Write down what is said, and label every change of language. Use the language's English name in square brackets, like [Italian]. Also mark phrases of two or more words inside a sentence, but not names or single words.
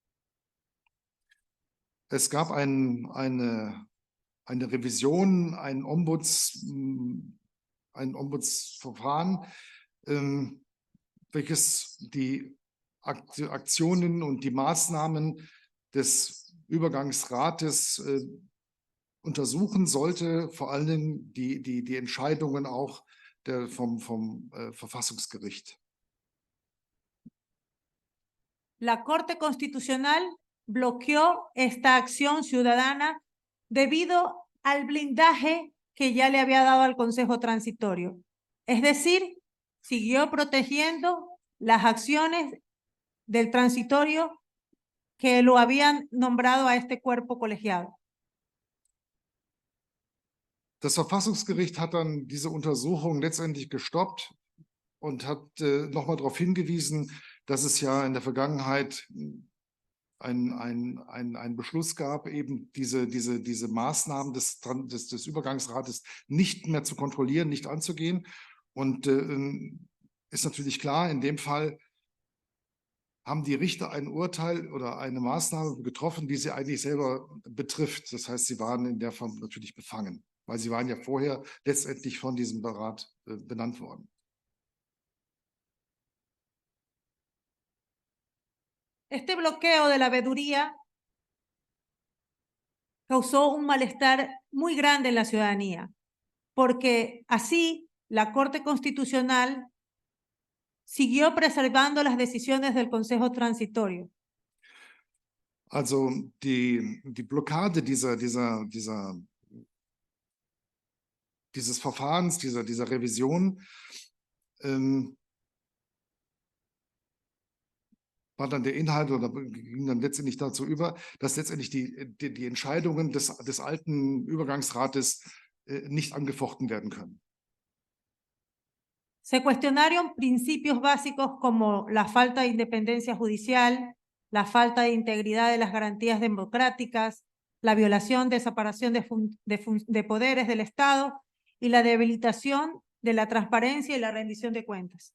[German] Es gab eine Revision, ein Ombudsverfahren, welches die Aktionen und die Maßnahmen des Übergangsrates untersuchen sollte, vor allem die Entscheidungen auch vom Verfassungsgericht. [Spanish] La Corte Constitucional bloqueó esta acción ciudadana debido al blindaje que ya le había dado al Consejo Transitorio. Es decir, siguió protegiendo las acciones del transitorio que lo habían nombrado a este cuerpo colegiado. [German] Das Verfassungsgericht hat dann diese Untersuchung letztendlich gestoppt und hat nochmal darauf hingewiesen, dass es ja in der Vergangenheit einen Beschluss gab, eben diese Maßnahmen des Übergangsrates nicht mehr zu kontrollieren, nicht anzugehen. Und ist natürlich klar, in dem Fall haben die Richter ein Urteil oder eine Maßnahme getroffen, die sie eigentlich selber betrifft. Das heißt, sie waren in der Form natürlich befangen, weil sie waren ja vorher letztendlich von diesem Rat benannt worden. [Spanish] Este bloqueo de la veeduría causó un malestar muy grande en la ciudadanía, porque así la Corte Constitucional siguió preservando las decisiones del Consejo Transitorio. [German] Also die Blockade dieses Verfahrens, dieser Revision, war dann der Inhalt oder ging dann letztendlich dazu über, dass letztendlich die Entscheidungen des alten Übergangsrates nicht angefochten werden können. [Spanish] Se cuestionaron principios básicos como la falta de independencia judicial, la falta de integridad de las garantías democráticas, la violación de separación de poderes del Estado y la debilitación de la transparencia y la rendición de cuentas.